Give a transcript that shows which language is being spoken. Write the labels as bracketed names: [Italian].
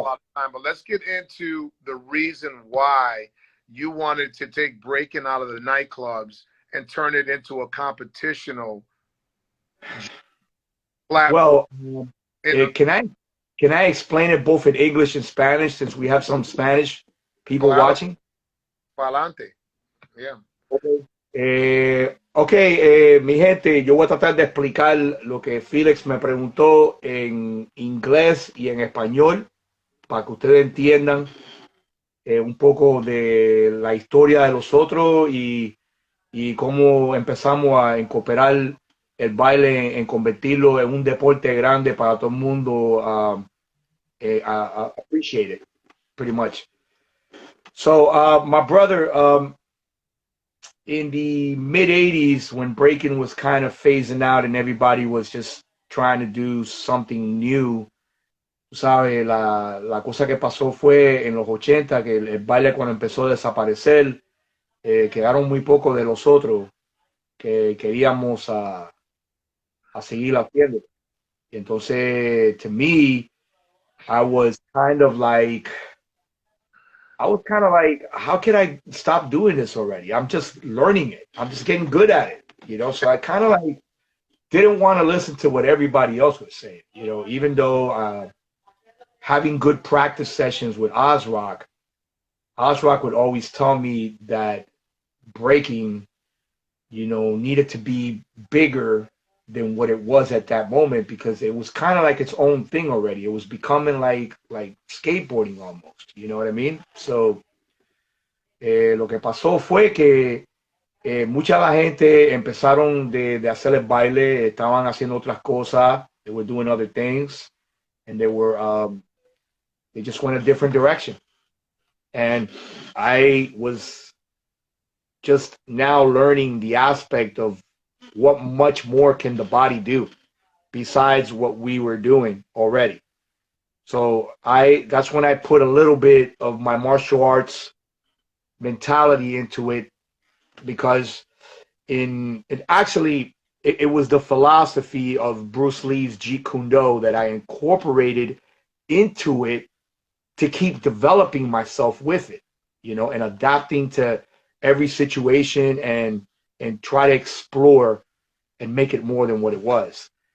[English] lot of time, but let's get into the reason why you wanted to take breaking out of the nightclubs and turn it into a competitional platform. Well, In can I explain it both in English and Spanish, since we have some Spanish people [Spanish] claro, [English] watching? [Spanish] pa'lante. Yeah. Ok, mi gente, yo voy a tratar de explicar lo que Felix me preguntó en inglés y en español para que ustedes entiendan un poco de la historia de los otros, y cómo empezamos a incorporar el baile en convertirlo en un deporte grande para todo el mundo, [English] appreciate it, pretty much. So, my brother, in the mid 80s, when breaking was kind of phasing out and everybody was just trying to do something new, [Spanish] ¿sabes? La cosa que pasó fue en los 80 que el baile, cuando empezó a desaparecer, quedaron muy pocos de los otros que queríamos a seguir haciendo. Y entonces, [English] to me, I was kind of like, how can I stop doing this already? I'm just learning it. I'm just getting good at it. So I kind of like didn't want to listen to what everybody else was saying, even though having good practice sessions with Ozrock would always tell me that breaking, needed to be bigger than what it was at that moment, because it was kind of like its own thing already. It was becoming like skateboarding almost. You know what I mean? [Spanish] So lo que pasó fue que mucha la gente empezaron de hacer el baile, estaban haciendo otras cosas, [English] they were doing other things, and they just went a different direction. And I was just now learning the aspect of what much more can the body do besides what we were doing already. So that's when I put a little bit of my martial arts mentality into it, because it was the philosophy of Bruce Lee's Jeet Kune Do that I incorporated into it to keep developing myself with it, and adapting to every situation, and try to explore and make it more than what it was.